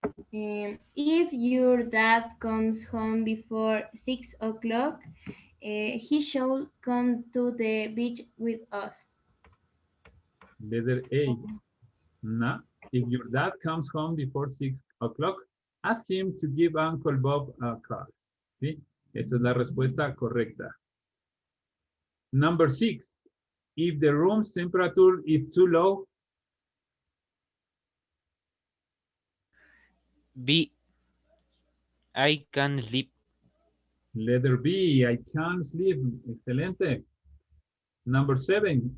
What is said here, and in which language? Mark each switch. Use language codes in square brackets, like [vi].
[en] If your dad comes home before 6 o'clock, he should come to the beach with us. Letter A. No. If your dad comes home before 6 o'clock, ask him to give Uncle Bob a call. [es] ¿Sí? Esa es la respuesta correcta. [en] Number 6. If the room's temperature is too low. B. I can sleep. Letter B. I can't sleep. Excelente. Number 7.